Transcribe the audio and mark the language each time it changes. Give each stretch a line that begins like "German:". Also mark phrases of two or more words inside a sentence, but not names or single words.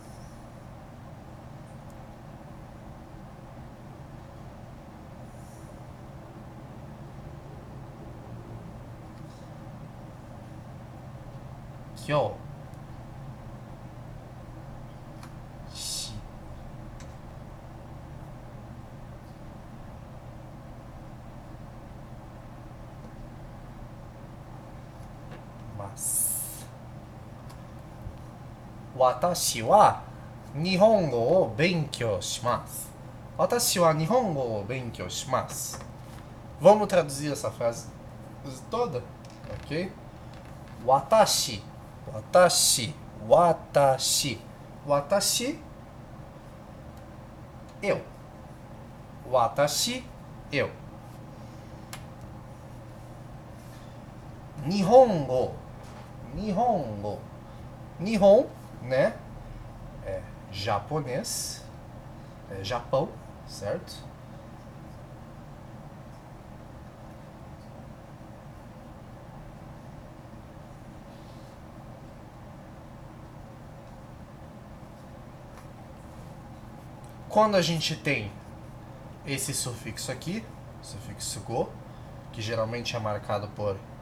Japanese: 強します。私は日本語を勉強します。私は日本語を勉強します。
Portuguese: Vamos traduzir essa frase toda? Ok?
Japanese: 私。私. 私。私. Eu. 私. Eu. 日本語. 日本語。日本,
Portuguese: né? É japonês. É Japão, certo? Quando a gente tem esse sufixo aqui, sufixo go, que geralmente é marcado por